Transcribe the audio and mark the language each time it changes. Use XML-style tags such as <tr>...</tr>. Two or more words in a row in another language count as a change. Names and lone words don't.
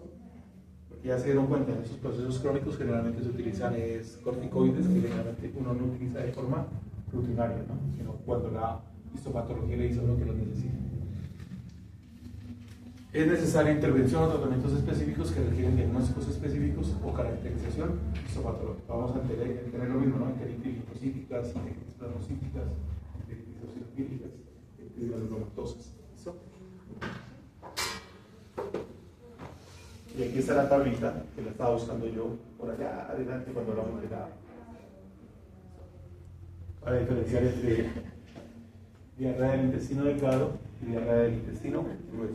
<es>Porque ya se dieron cuenta, en esos procesos crónicos generalmente se utilizan corticoides que generalmente uno no utiliza de forma rutinaria, ¿no? Sino cuando la histopatología le dice a uno que lo necesita. Es necesaria intervención o tratamientos específicos que requieren diagnósticos específicos o caracterización histopatológica. Vamos a tener lo mismo, ¿no? Enteritis linfocíticas, enteritis plasmocíticas, enteritis eosinofílicas, enteritis granulomatosas. ¿Listo? Y aquí está la tablita que la estaba buscando yo por allá adelante cuando hablamos de la... para diferenciar entre diarrea del intestino delgado y diarrea del intestino grueso.</es>